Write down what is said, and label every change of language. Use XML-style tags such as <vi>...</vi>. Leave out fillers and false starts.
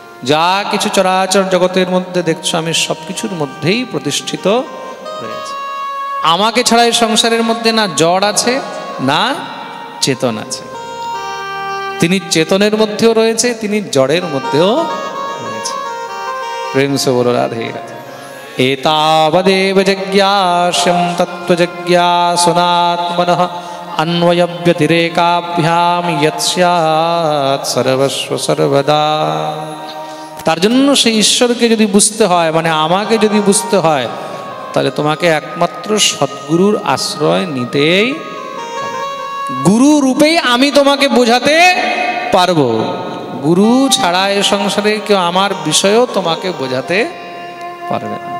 <bn>যা কিছু চরাচর জগতের মধ্যে দেখছো, আমি সব কিছুর মধ্যেই প্রতিষ্ঠিত রয়েছে। আমাকে ছাড়া এই সংসারের মধ্যে না জড় আছে না চেতন আছে। তিনি চেতনের মধ্যেও রয়েছে, তিনি জড়ের মধ্যেও রয়েছে।</bn> <hi>প্রেম সে বলো রাধে রাধে।</hi> <sa>এতাবদেব জিজ্ঞাস্যম তত্ত্বজিজ্ঞাসুনাত্মনঃ अन्वय व्यतिरेकाभ्याम यत्स्यात् सर्वस्व सर्वदा।</sa> <bn>তার জন্য সেই ঈশ্বরকে যদি বুঝতে হয়, মানে আমাকে যদি বুঝতে হয়, তাহলে তোমাকে একমাত্র সদ্গুরুর আশ্রয় নিতেই হবে। গুরু রূপেই আমি তোমাকে বোঝাতে পারবো। গুরু ছাড়া এ সংসারে কেউ আমার বিষয়ও তোমাকে বোঝাতে পারবে না।</bn>